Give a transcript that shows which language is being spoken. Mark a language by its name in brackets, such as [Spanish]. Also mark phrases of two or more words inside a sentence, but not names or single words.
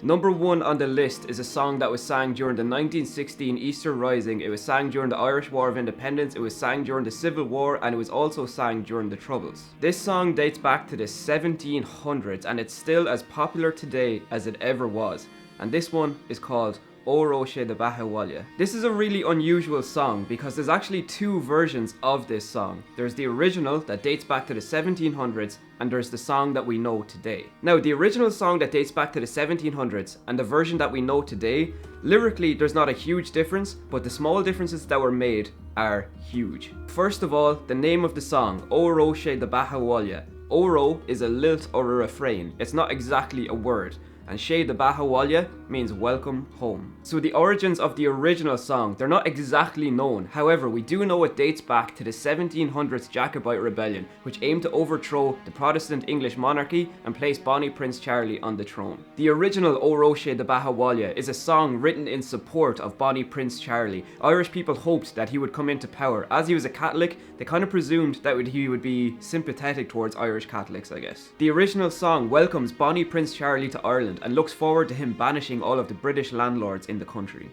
[English] Number one on the list is a song that was sang during the 1916 Easter Rising. It was sang during the Irish War of Independence, it was sang during the Civil War, and it was also sang during the Troubles. This song dates back to the 1700s and it's still as popular today as it ever was. And this one is called O Roche de bhFiann. This is a really unusual song because there's actually two versions of this song. There's the original that dates back to the 1700s and there's the song that we know today. Now, the original song that dates back to the 1700s and the version that we know today, lyrically there's not a huge difference, but the small differences that were made are huge. First of all, the name of the song, O Roche de bhFiann. Oro is a lilt or a refrain. It's not exactly a word. And [Irish] She de bhFiann [English] means welcome home. So the origins of the original song, they're not exactly known. However, we do know it dates back to the 1700s Jacobite rebellion, which aimed to overthrow the Protestant English monarchy and place Bonnie Prince Charlie on the throne. The original O Roche de bhFiann is a song written in support of Bonnie Prince Charlie. Irish people hoped that he would come into power. As he was a Catholic, they kind of presumed that he would be sympathetic towards Irish Catholics, I guess. The original song welcomes Bonnie Prince Charlie to Ireland and looks forward to him banishing all of the British landlords in the country.